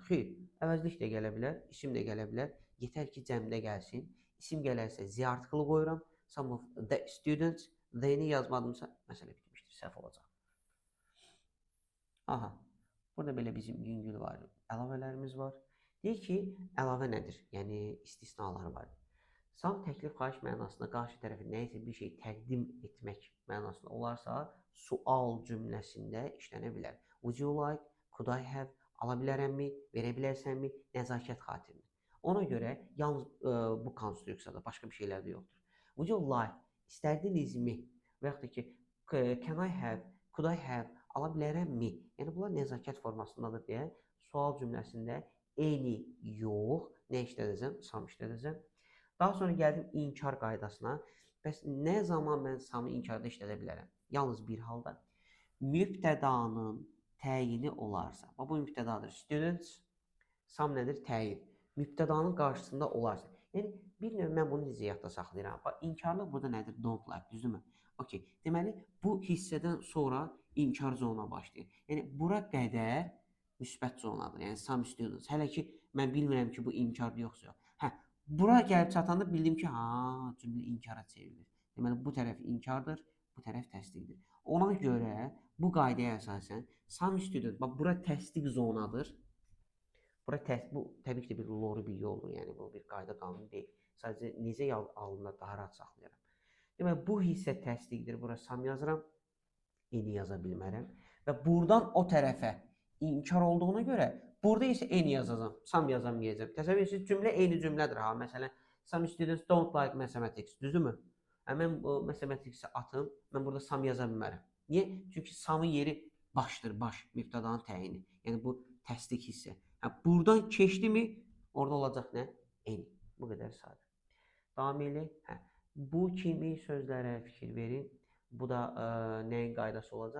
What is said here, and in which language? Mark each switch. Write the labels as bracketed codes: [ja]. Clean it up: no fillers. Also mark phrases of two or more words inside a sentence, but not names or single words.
[az] Xeyr, əvəzlik də gələ bilər, isim də gələ bilər. Yetər ki, cəmdə gəlsin. İsim gələrsə z artiklı qoyuram. [en] Some of the students, [az] the-ni yazmadımsa, məsələ bitmişdir, səhv olacaq. Aha, burada belə bizim yüngül var, əlavələrimiz var. Deyir ki, əlavə nədir? Yəni, istisnalar var. Some təklif xahiş mənasında qarşı tərəfə nəyisə bir şey təqdim etmək mənasında olarsa, sual cümləsində işlənə bilər. [en] Would you like, could I have, [az] ala bilərəmmi, verə bilərsənmi, nəzakət xatirinə. Ona görə yalnız bu konstruksiyada başqa bir şeylər də yoxdur. [en] Would you like, [az] istərdinizmi və yaxud da ki, [en] can I have, could I have, [az] ala bilərəmmi. Yəni, bunlar nəzakət formasındadır deyə sual cümləsində any yox, nə işlədəcəm? Some işlədəcəm. Daha sonra gəldim inkar qaydasına. Bəs nə zaman mən samı inkarda işlədə bilərəm? Yalnız bir halda. Mübtədanın təyini olarsa. Bu mübtədadır. Students, sam nədir? Təyin. Mübtədanın qarşısında olarsa. Yəni, bir növ mən bunu necə yadda saxlayıram. İnkarlıq burada nədir? [en] Don't like, [az] düzdürmü? Okay. Deməli, bu hissədən sonra inkar zona başlayır. Yəni, bura qədər müsbət zonadır. Yəni, [en] some students. [az] Hələ ki, mən bilmirəm ki, bu inkardır yoxsa yox. Hə, bura gəlib çatanda bildim ki, cümlə inkara çevrilir. Deməli, bu tərəf inkardır, bu tərəf təsdiqdir. Ona görə bu qaydaya əsasən some student, bax, bura təsdiq zonadır. Bu təbii ki də bir lori bir yoldur, yəni bu bir qayda qanun deyil. Sadəcə necə alınır daha rahat saxlayıram. Demək bu hissə təsdiqdir. Bura sam yazıram. Eni yaza bilmərəm. Və buradan o tərəfə inkar olduğuna görə burada isə eni yazacağam. Sam yazamayacağam. Təsəvvür edirsiniz, cümlə eyni cümlədir ha. Məsələn, [en] some students don't like mathematics. [az] Düzdürmü? Mən bu mathematics-i atım. Mən burada sam yaza bilmərəm. Niyə? Çünki samın yeri başdır, baş, mübtədanın təyini. Yəni bu təsdiq hissə. Buradan keçdimi, orada olacaq nə? Eni. Bu qədər sadə. Davam eləyək. Bu kimi sözlərə fikir verin. Bu da nəyin qaydası olacaq?